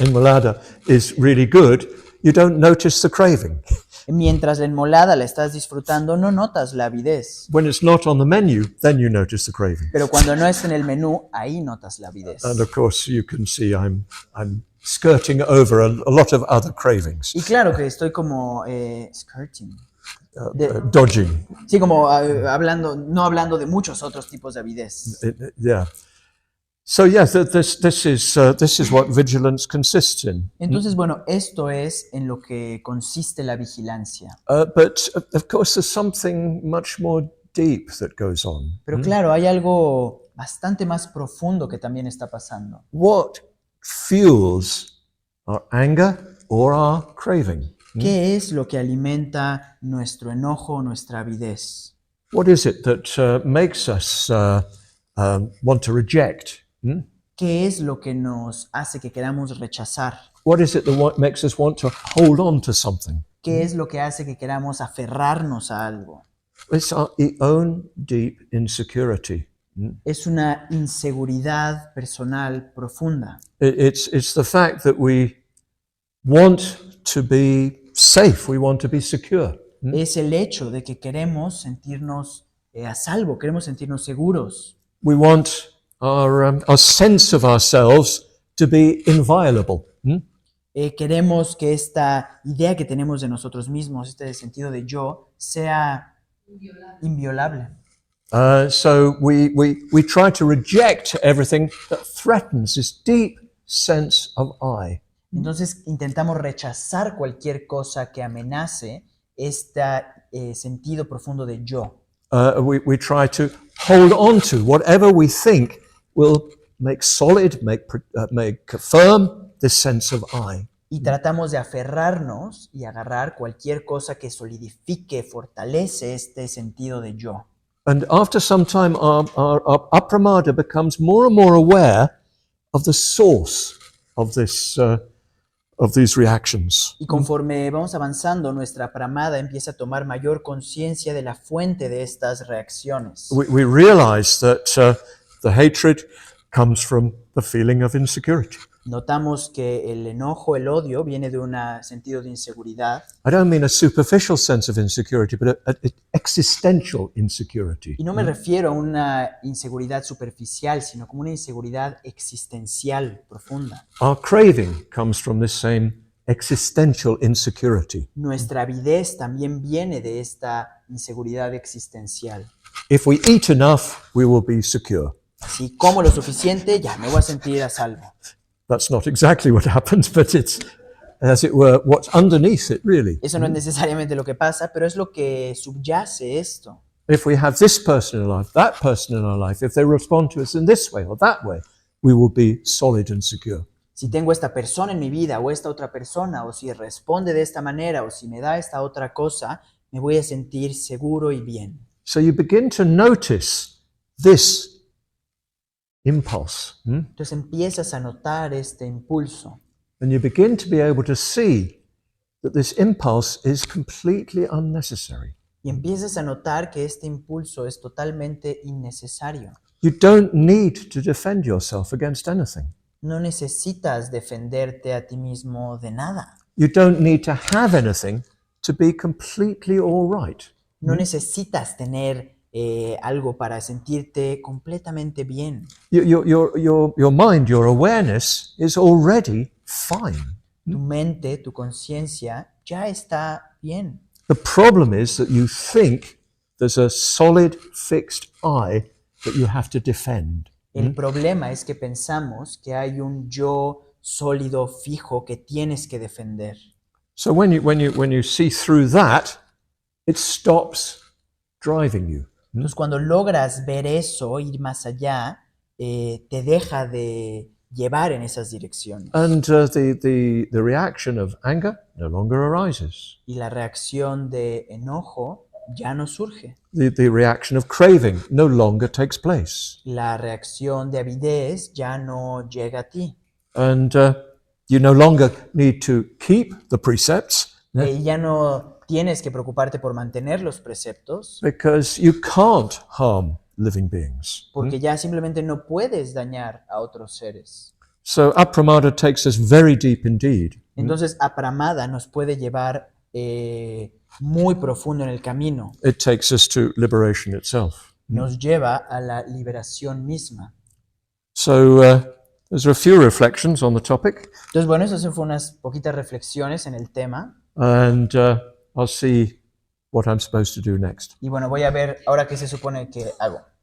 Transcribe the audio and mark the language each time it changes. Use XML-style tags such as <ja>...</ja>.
<en>Enmolada is really good, you don't notice the craving.</en> <es>Mientras la enmolada la estás disfrutando, no notas la avidez.</es> <en>When it's not on the menu, then you notice the craving.</en> <es>Pero cuando no está en el menú, ahí notas la avidez.</es> <en>And of course, you can see I'm skirting over a lot of other cravings,</en> <es>Y claro que estoy como skirting.</es> <en>dodging.</en> <es>Sí, como no hablando de muchos otros tipos de avidez. Yeah.</es> <en>So yes, this is what vigilance consists in.</en> <es>Entonces, bueno, esto es en lo que consiste la vigilancia.</es> <en>But of course, there's something much more deep that goes on.</en> <es>Pero claro, hay algo bastante más profundo que también está pasando.</es> <en>What fuels our anger or our craving?</en> <es>¿Qué es lo que alimenta nuestro enojo, nuestra avidez?</es> <en>What is it that makes us want to reject?</en> <es>¿Qué es lo que nos hace que queramos rechazar?</es> <en>What is it that makes us want to hold on to something?</en> <es>¿Qué es lo que hace que queramos aferrarnos a algo?</es> <en>It's our own deep insecurity.</en> <es>Es una inseguridad personal profunda.</es> <en>It's the fact that we want to be safe, we want to be secure.</en> <es>Es el hecho de que queremos sentirnos a salvo, queremos sentirnos seguros.</es> <en>We want our sense of ourselves to be inviolable.</en> <es>Queremos que esta idea que tenemos de nosotros mismos, este sentido de yo, sea inviolable.</es> <en>So we try to reject everything that threatens this deep sense of I.</en> <es>Entonces intentamos rechazar cualquier cosa que amenace este sentido profundo de yo.</es> <en>We try to hold on to whatever we think will make solid, make firm this sense of I.</en> <es>Y tratamos de aferrarnos y agarrar cualquier cosa que solidifique, fortalece este sentido de yo.</es> <en>And after some time, our apramada becomes more and more aware of the source of these reactions.</en> <es>Y conforme vamos avanzando, nuestra pramada empieza a tomar mayor conciencia de la fuente de estas reacciones.</es> <en>We realize that the hatred comes from the feeling of insecurity.</en> <es>Notamos que el enojo, el odio, viene de un sentido de inseguridad.</es> <en>I don't mean a superficial sense of insecurity, but an existential insecurity.</en> <es>Y no me refiero a una inseguridad superficial, sino como una inseguridad existencial profunda.</es> <en>Our craving comes from this same existential insecurity.</en> <es>Nuestra avidez también viene de esta inseguridad existencial.</es> <en>If we eat enough, we will be secure.</en> <es>Si como lo suficiente, ya me voy a sentir a salvo.</es> <en>That's not exactly what happens, but it's, as it were, what's underneath it, really.</en> <es>Eso no es necesariamente lo que pasa, pero es lo que subyace esto.</es> <en>If we have this person in our life, that person in our life, if they respond to us in this way or that way, we will be solid and secure.</en> <es>si tengo esta persona en mi vida o esta otra persona, o si responde de esta manera o si me da esta otra cosa, me voy a sentir seguro y bien.</es> <en>So you begin to notice this impulse.</en> <es>Entonces empiezas a notar este impulso</es> <en>And you begin to be able to see that this impulse is completely unnecessary.</en> <es>y empiezas a notar que este impulso es totalmente innecesario.</es> <en>You don't need to defend yourself against anything.</en> <es>No necesitas defenderte a ti mismo de nada.</es> <en>You don't need to have anything to be completely all right.</en> <es>No necesitas tener algo para sentirte completamente bien.</es> <en>Your mind, your awareness is already fine.</en> <es>Tu mente, tu conciencia ya está bien.</es> <en>The problem is that you think there's a solid, fixed I that you have to defend.</en> <es>El problema es que pensamos que hay un yo sólido, fijo, que tienes que defender.</es> <en>So when you see through that, it stops driving you.</en> <es>Entonces, cuando logras ver eso, ir más allá, te deja de llevar en esas direcciones.</es> <en>And the reaction of anger no longer arises.</en> <es>Y la reacción de enojo ya no surge.</es> <en>The reaction of craving no longer takes place.</en> <es>La reacción de avidez ya no llega a ti.</es> <en>And you no longer need to keep the precepts</en> <es>Y ya no tienes que preocuparte por mantener los preceptos,</es> <en>because you can't harm living beings.</en> <es>porque ya simplemente no puedes dañar a otros seres.</es> <en>So apramada takes us very deep indeed.</en> <es>Entonces, apramada nos puede llevar muy profundo en el camino.</es> <en>It takes us to liberation itself.</en> <es>Nos lleva a la liberación misma.</es> <en>So there's a few reflections on the topic,</en> <es>Entonces, bueno, esas fueron unas poquitas reflexiones en el tema.</es> <en>and I'll see what I'm supposed to do next.</en> <es>Y bueno, voy a ver ahora qué se supone que hago.</es>